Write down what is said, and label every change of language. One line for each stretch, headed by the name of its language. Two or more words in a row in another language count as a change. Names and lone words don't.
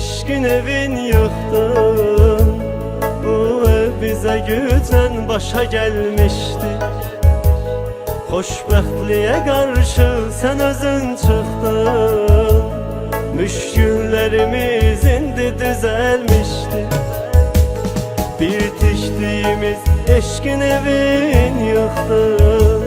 Turkish: eşkin evin yıktın. Bu ev bize gücen başa gelmişti.
Azerbaijani: Xoşbəxtliyə qarşı sən özün çıxdın. Müşküllərimiz indi düzəlmişdi.
Turkish: Bir tikdiyimiz eşkin evin yıktın.